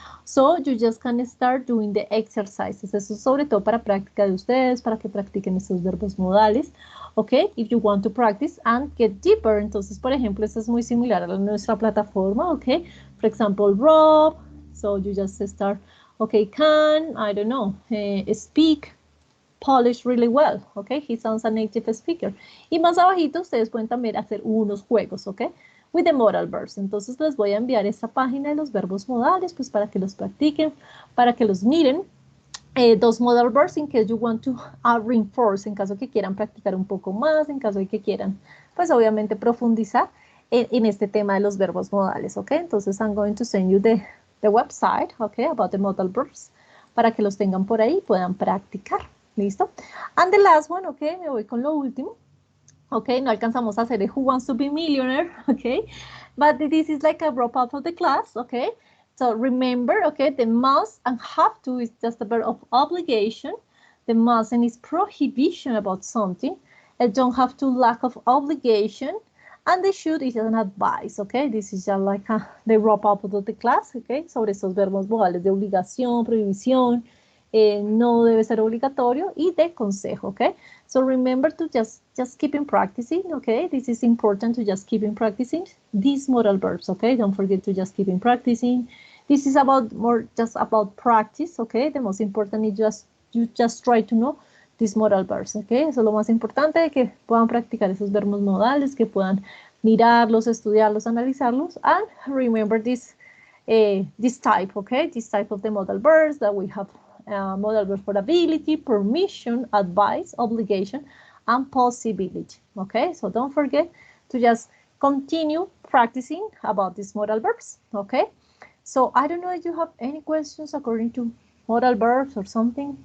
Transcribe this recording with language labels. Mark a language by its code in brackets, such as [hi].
[en] So you just can start doing the exercises. [es] Eso es sobre todo para práctica de ustedes, para que practiquen estos verbos modales. [en] Okay, if you want to practice and get deeper. [es] Entonces, por ejemplo, esto es muy similar a nuestra plataforma. [en] Okay, for example, Rob. So you just start, okay, can, I don't know, speak Polish really well, okay? He sounds a native speaker. [es] Y más abajito ustedes pueden también hacer unos juegos, okay? [en] With the modal verbs. [es] Entonces les voy a enviar esta página de los verbos modales, pues para que los practiquen, para que los miren. [en] Those modal verbs in case you want to reinforce, [es] en caso que quieran practicar un poco más, en caso de que quieran, pues obviamente profundizar en este tema de los verbos modales, okay? [en] Entonces I'm going to send you the website, okay, about the modal verbs, [es] para que los tengan por ahí y puedan practicar. ¿Listo? [en] And the last one, ok, [es] me voy con lo último. Ok, no alcanzamos a hacer el Who Wants to Be Millionaire, ok? [en] But this is like a wrap up of the class, ok? So remember, okay, the must and have to is just a verb of obligation. The mustn't is prohibition about something. I don't have to lack of obligation. And the should is an advice, okay? This is just like the wrap up of the class, okay? [es] Sobre estos verbos modales de obligación, prohibición, no debe ser obligatorio y de consejo, okay? [en] So remember to just keep on practicing, okay? This is important to just keep on practicing these modal verbs, okay? Don't forget to just keep on practicing. This is just about practice, okay? The most important is you just try to know these modal verbs, okay? [es] Eso es lo más importante, que puedan practicar esos verbos modales, que puedan mirarlos, estudiarlos, analizarlos, [en] and remember this type, okay? This type of the modal verbs that we have. Modal verb for ability, permission, advice, obligation, and possibility. Okay, so don't forget to just continue practicing about these modal verbs. Okay, so I don't know if you have any questions according to modal verbs or something.